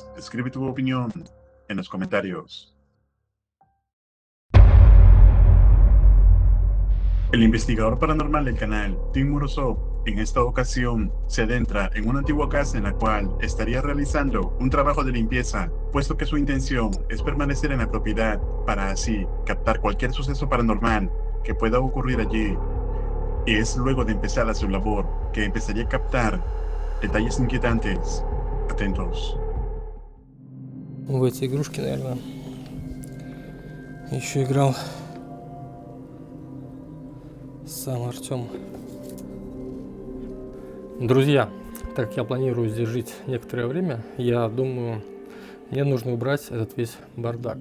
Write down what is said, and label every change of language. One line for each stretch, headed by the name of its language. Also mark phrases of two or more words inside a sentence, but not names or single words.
Spanish: Escribe tu opinión en los comentarios. El investigador paranormal del canal, Tim Morozov, en esta ocasión se adentra en una antigua casa en la cual estaría realizando un trabajo de limpieza, puesto que su intención es permanecer en la propiedad para así captar cualquier suceso paranormal que pueda ocurrir allí. Y es luego de empezar a su labor que empezaría a captar detalles inquietantes. Atentos.
Russian: В эти игрушки, наверное, еще играл сам Артем. Друзья, так как я планирую здесь жить некоторое время, я думаю, мне нужно убрать этот весь бардак.